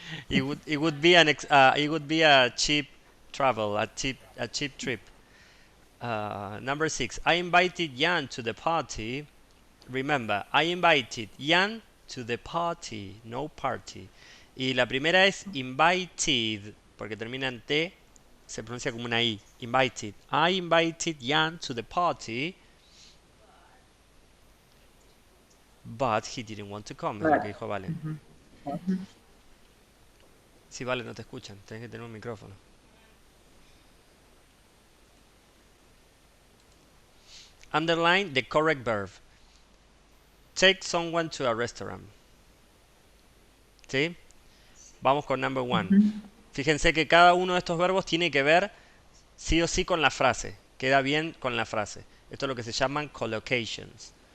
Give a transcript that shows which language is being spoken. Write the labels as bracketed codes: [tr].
[en] It would be it would be a cheap travel, a cheap trip. Number 6, I invited Jan to the party. Remember, I invited Jan to the party, no party. [es] Y la primera es invited, porque termina en T, se pronuncia como una I. [en] Invited. I invited Jan to the party, but he didn't want to come, [es] es lo que [en] But, [es] dijo Valen. ujú, Sí, Valen, no te escuchan, tienes que tener un micrófono. [en] Underline the correct verb. Take someone to a restaurant. [es] ¿Sí? Vamos con number 1. ujú. Fíjense que cada uno de estos verbos tiene que ver sí o sí con la frase. Queda bien con la frase. Esto es lo que se llaman collocations.